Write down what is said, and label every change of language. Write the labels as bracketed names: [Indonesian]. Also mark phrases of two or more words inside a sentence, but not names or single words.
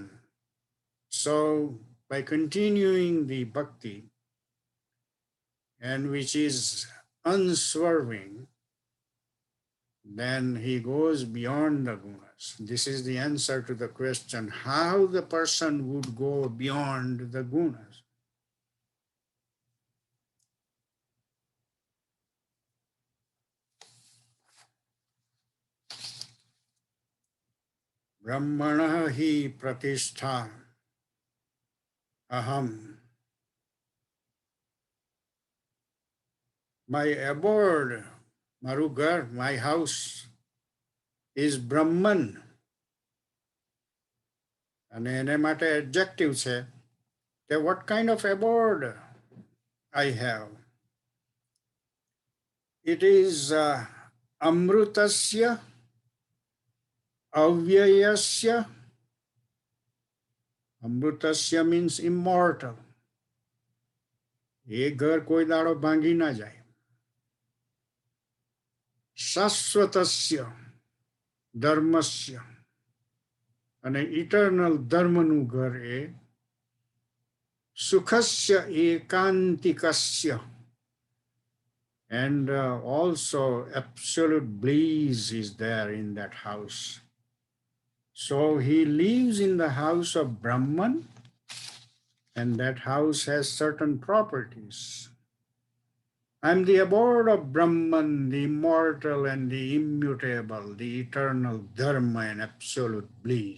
[English] So by continuing the bhakti, and which is unswerving, then he goes beyond the gunas. This is the answer to the question, how the person would go beyond the gunas. [Sanskrit] ब्रह्मणो हि प्रतिष्ठा अहम्. [English] My abode, Marugar, my house is Brahman. [Gujarati] અને એને માટે adjective છે કે [English] what kind of abode I have. It is [Sanskrit] अमृतस्य अव्ययस्य. [English] Amrutasya means immortal. [Gujarati] એ ઘર કોઈ દાડો ભાંગી ના જાય. [Sanskrit] शाश्वतस्य धर्मस्य. [Gujarati] અને ઇટર્નલ ધર્મનું ઘર એ [Sanskrit] सुखस्य ऐकान्तिकस्य, [English] and also absolute bliss is there in that house. So he lives in the house of Brahman, and that house has certain properties. I am the abode of Brahman, the immortal and the immutable, the eternal dharma and absolute bliss.